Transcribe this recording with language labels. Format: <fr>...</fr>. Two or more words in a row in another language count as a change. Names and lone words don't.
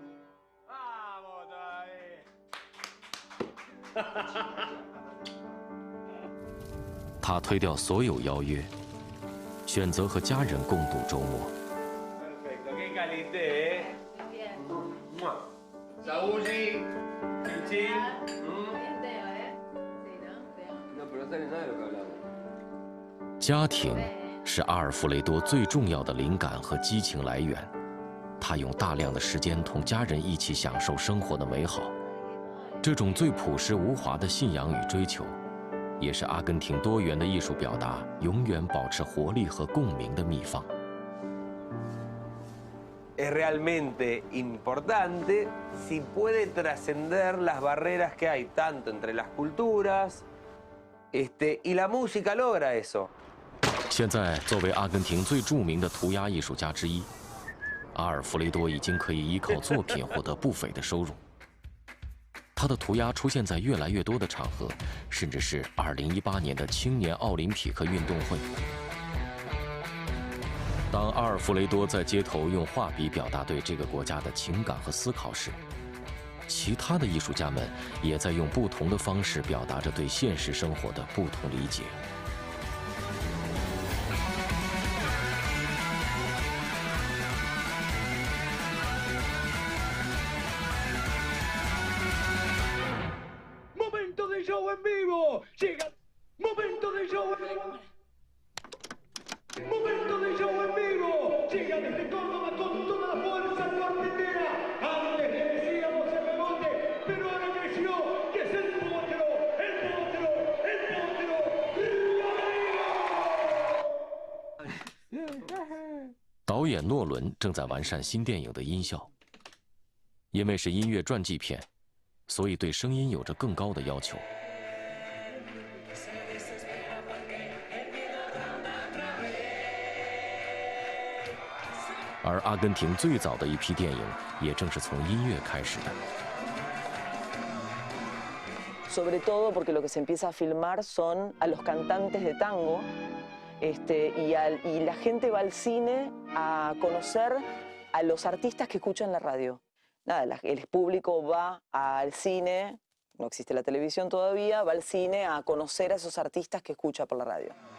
<zh>他推掉所有邀约，选择和家人共度周末。</zh> <es>Perfecto, qué calité, Muy bien. Saúl, Chinchín. Bien teo, ¿eh? Sí, ¿no? Teo. No, pero no sale nada de lo que hablamos.</es> <zh>家庭是阿尔弗雷多最重要的灵感和激情来源。他用大量的时间同家人一起享受生活的美好，这种最朴实无华的信仰与追求，也是阿根廷多元的艺术表达永远保持活力和共鸣的秘方。</zh> <es>Es realmente importante si puede trascender las barreras que hay tanto entre las culturas, y la música logra eso.</es> <zh>现在，作为阿根廷最著名的涂鸦艺术家之一，阿尔弗雷多已经可以依靠作品获得不菲的收入。他的涂鸦出现在越来越多的场合，甚至是2018年的青年奥林匹克运动会。当阿尔弗雷多在街头用画笔表达对这个国家的情感和思考时，其他的艺术家们也在用不同的方式表达着对现实生活的不同理解。</zh> <es>Momento de show en vivo. Llega. Momento de show. Momento de show en vivo. Llega desde Córdoba con toda la fuerza cuartetera. Antes le decíamos el rebote, pero ahora creció y es el potro, el potro, el potro. ¡Río!</es> <zh>导演诺伦正在完善新电影的音效，因为是音乐传记片，所以对声音有着更高的要求。而阿根廷最早的一批电影，也正是从音乐开始的。</zh> <es>Sobre todo porque lo que se empieza a filmar son a los cantantes de tango, y la gente va al cine a conocer a los artistas que escuchan la radio. Nada, el público va al cine, no existe la televisión todavía, va al cine a conocer a esos artistas que escucha por la radio.</es>